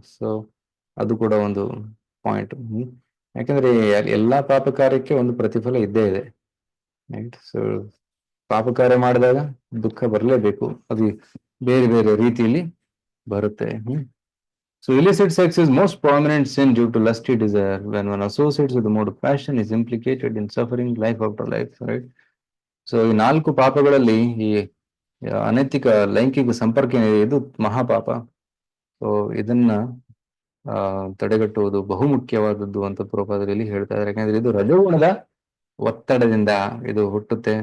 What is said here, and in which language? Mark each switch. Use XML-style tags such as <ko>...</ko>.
<kn>So ಅದು ಕೂಡ ಒಂದು ಪಾಯಿಂಟ್. ಯಾಕಂದ್ರೆ ಎಲ್ಲಾ ಪಾಪ ಕಾರ್ಯಕ್ಕೆ ಒಂದು ಪ್ರತಿಫಲ ಇದ್ದೇ ಇದೆ. ರೈಟ್, ಸೊ ಪಾಪ ಕಾರ್ಯ ಮಾಡಿದಾಗ ದುಃಖ ಬರಲೇಬೇಕು, ಅದು ಬೇರೆ ಬೇರೆ ರೀತಿಯಲ್ಲಿ ಬರುತ್ತೆ.</kn> <en>So illicit sex is most prominent sin due to lusty desire. When one associates with the mode of passion is implicated in suffering life after life.</en> <kn>Right, so ಈ 4 ಪಾಪಗಳಲ್ಲಿ ಈ ಅನೈತಿಕ ಲೈಂಗಿಕ ಸಂಪರ್ಕ ಇದು ಮಹಾಪಾಪ. ಸೊ ಇದನ್ನ ತಡೆಗಟ್ಟುವುದು ಬಹುಮುಖ್ಯವಾದದ್ದು ಅಂತ ಪ್ರಭುಪಾದರಲ್ಲಿ ಹೇಳ್ತಾ ಇದ್ದಾರೆ. ಯಾಕಂದ್ರೆ ಇದು ರಜೋಗುಣದ ಒತ್ತಡದಿಂದ ಇದು ಹುಟ್ಟುತ್ತೆ.</kn>